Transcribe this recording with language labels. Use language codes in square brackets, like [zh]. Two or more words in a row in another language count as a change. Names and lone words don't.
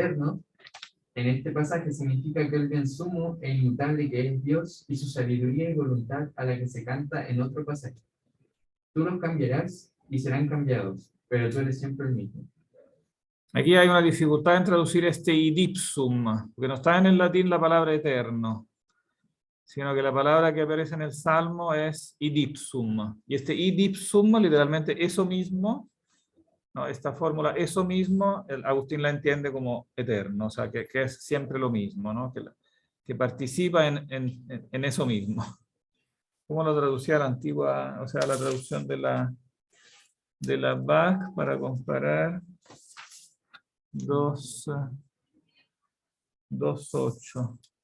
[es] Lo eterno En este pasaje significa aquel bien sumo e inmutable que es Dios y su sabiduría y voluntad a la que se canta en otro pasaje. Tú los cambiarás y serán cambiados, pero tú eres siempre el mismo. Aquí hay una dificultad en traducir este [la] id ipsum, [es] porque no está en el latín la palabra eterno, sino que la palabra que aparece en el Salmo es [la] id ipsum. [es] Y este [la] id ipsum, [es] literalmente eso mismo, ¿no? Esta fórmula, eso mismo, Agustín la entiende como eterno, o sea, que es siempre lo mismo, ¿no? Que participa en eso mismo. ¿Cómo lo traducía la antigua, o sea, la traducción de la BAC para comparar 2.8?